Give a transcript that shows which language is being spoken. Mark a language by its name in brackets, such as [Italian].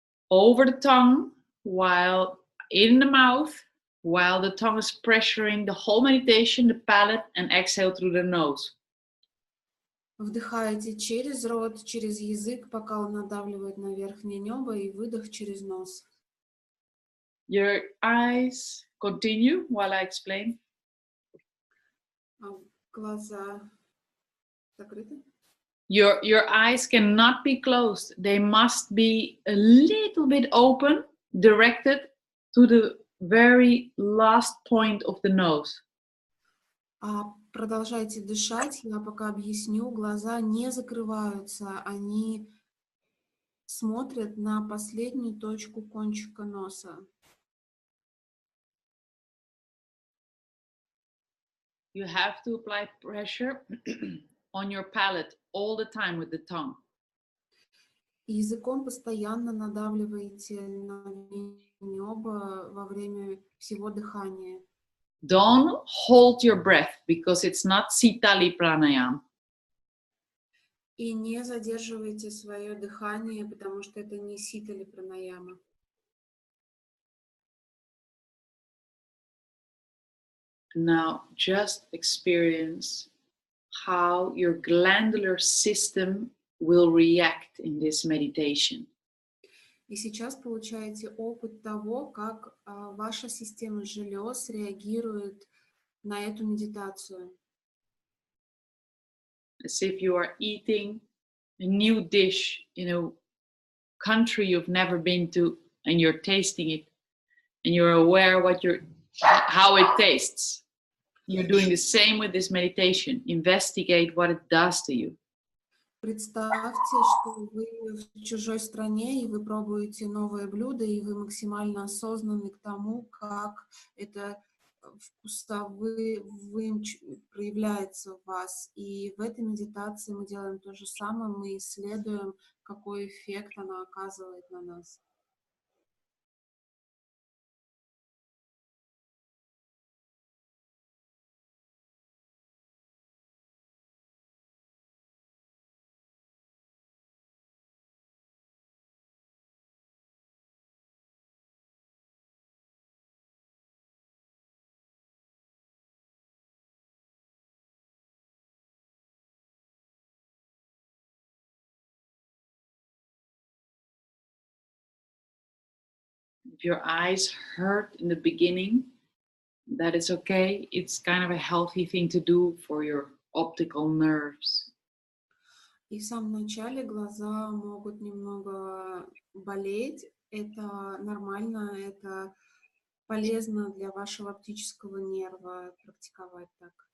[English] Over the tongue, while in the mouth, while the tongue is pressuring the whole meditation, the palate, and exhale through the nose. [Russian] Вдыхаете через рот, через язык, пока он надавливает на верхнее небо, и выдох через нос. [English] Your eyes continue while I explain. [Russian] Глаза закрыты? [English] Your eyes cannot be closed. They must be a little bit open, directed to the very last point of the nose. [Russian] Продолжайте дышать. Я пока объясню. Глаза не закрываются. Они смотрят на последнюю точку кончика носа. [English] You have to apply pressure on your palate all the time with the tongue. [Russian] И языком постоянно надавливаете на небо во время всего дыхания. [English] Don't hold your breath because it's not Sitali Pranayam. [Russian] И не задерживайте свое дыхание, потому что это не ситали пранаяма. [English] Now just experience how your glandular system will react in this meditation. [Russian] И сейчас получаете опыт того, как ваша система желез реагирует на эту медитацию. [English] As if you are eating a new dish in a country you've never been to, and you're tasting it, and you're aware how it tastes. You're doing the same with this meditation. Investigate what it does to you. [Russian] Представьте, что вы в чужой стране, и вы пробуете новое блюдо, и вы максимально осознаны к тому, как это вкусовый проявляется в вас. И в этой медитации мы делаем то же самое, мы исследуем, какой эффект она оказывает на нас. [English] If your eyes hurt in the beginning, that is okay. It's kind of a healthy thing to do for your optical nerves. [Russian] И в самом начале глаза могут немного болеть. Это нормально, это полезно для вашего оптического нерва практиковать так.